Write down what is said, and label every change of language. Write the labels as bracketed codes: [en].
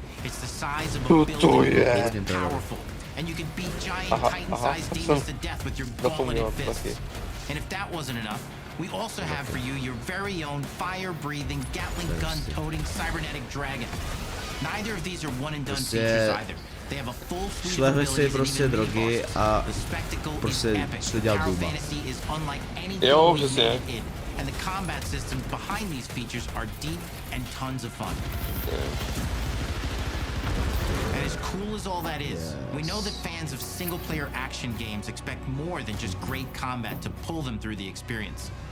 [en] It's the size of a building, it's powerful, and you can beat giant Titan-sized demons to death with your gauntleted fists. And if that wasn't enough, we also have for you your very own fire-breathing, Gatling gun-toting cybernetic dragon. Neither of these are one-and-done features either. They have a full suite of abilities [cs] prostě drogy a prostě šli dělat Dooma. Jo, přesně. [en] And the combat systems behind these features are deep and tons of fun. And as cool as all that is, we know that fans of single-player action games expect more than just great combat to pull them through the experience.